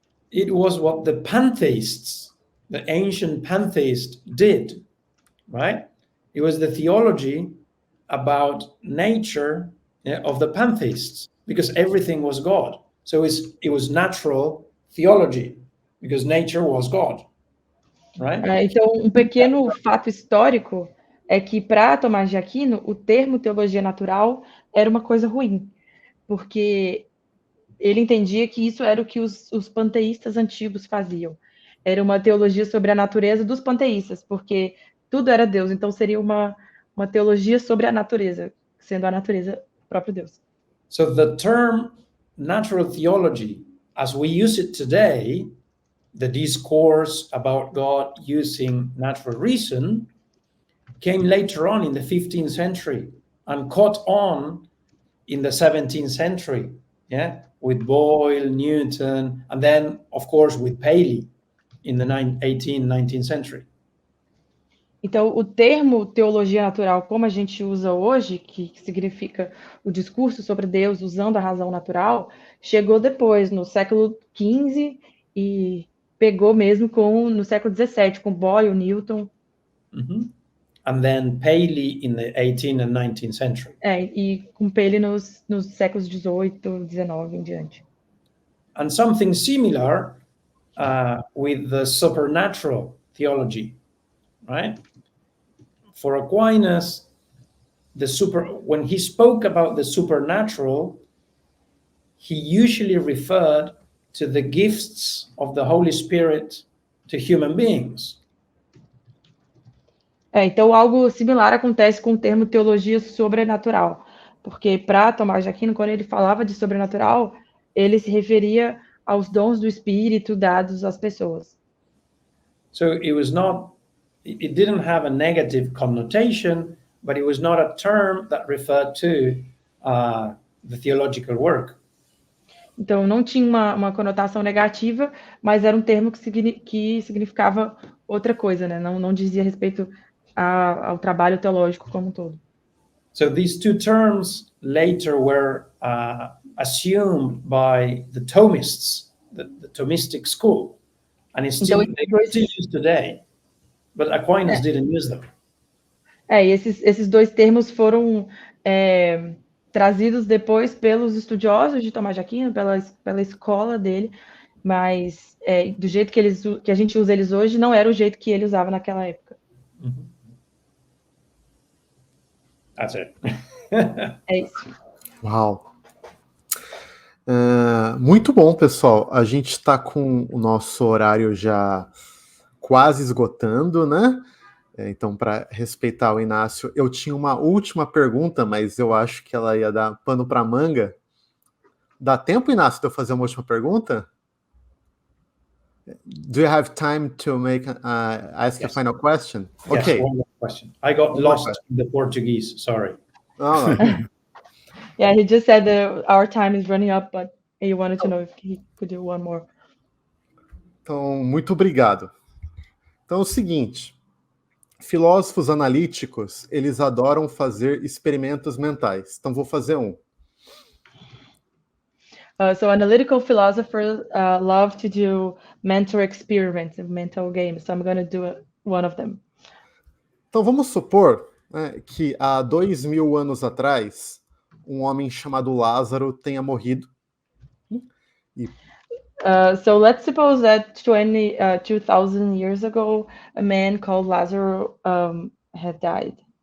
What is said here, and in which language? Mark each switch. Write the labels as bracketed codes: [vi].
[en] It was what the pantheists, the ancient pantheists, did, right? It was the theology about nature of the pantheists, because everything was God. So it was natural theology, because nature was God, right? [pt] Então, um pequeno fato histórico é que, para Tomás de Aquino, o termo teologia natural era uma coisa ruim, porque ele entendia que isso era o que os panteístas antigos faziam. Era uma teologia sobre a natureza dos panteístas, porque tudo era Deus, então seria uma teologia sobre a natureza, sendo a natureza próprio Deus. [en] So the term natural theology, as we use it today, the discourse about God using natural reason, came later on in the 15th century and caught on in the 17th century, with Boyle, Newton, and then, of course, with Paley in the 18th, 19th century. [pt] Então, o termo teologia natural, como a gente usa hoje, que significa o discurso sobre Deus usando a razão natural, chegou depois, no século XV, e pegou mesmo no século XVII, com Boyle, Newton. [en] And then Paley in the 18th and 19th century. [pt] E com Paley nos séculos XVIII, XIX em diante. [en] And something similar with the supernatural theology, right? For Aquinas, when he spoke about the supernatural, he usually referred to the gifts of the Holy Spirit to human beings. [pt] Então, algo similar acontece com o termo teologia sobrenatural, porque para Tomás de Aquino, quando ele falava de sobrenatural, ele se referia aos dons do Espírito dados às pessoas. [en] So it didn't have a negative connotation, but it was not a term that referred to the theological work. [pt] Então, não tinha uma conotação negativa, mas era um termo que significava outra coisa, né? Não dizia respeito ao trabalho teológico como um todo. [en] So these two terms later were assumed by the Thomists, the Thomistic school, and it's still used today, but Aquinas didn't use them. [pt] E esses dois termos foram trazidos depois pelos estudiosos de Tomás de Aquino, pela escola dele, mas do jeito que a gente usa eles hoje, não era o jeito que ele usava naquela época. [en] That's it. [pt] É isso. Uau! Muito bom, pessoal. A gente está com o nosso horário já quase esgotando, né? Então, para respeitar o Inácio, eu tinha uma última pergunta, mas eu acho que ela ia dar pano para manga. Dá tempo, Inácio, de eu fazer uma última pergunta? [en] Do you have time to ask a final question? Yes, Okay. one more question. I got lost in the Portuguese, sorry. Oh, no. Yeah, he just said that our time is running up, but he wanted to know if he could do one more. [pt] Então, muito obrigado. Então, é o seguinte, filósofos analíticos, eles adoram fazer experimentos mentais. Então, vou fazer um. [en] So analytical philosophers love to do mental experiments and mental games. So I'm going to do one of them. [pt] Então, vamos supor que há 2000 anos atrás, um homem chamado Lázaro tenha morrido. [en] So let's suppose that 2,000 years ago, a man called Lazarus had died.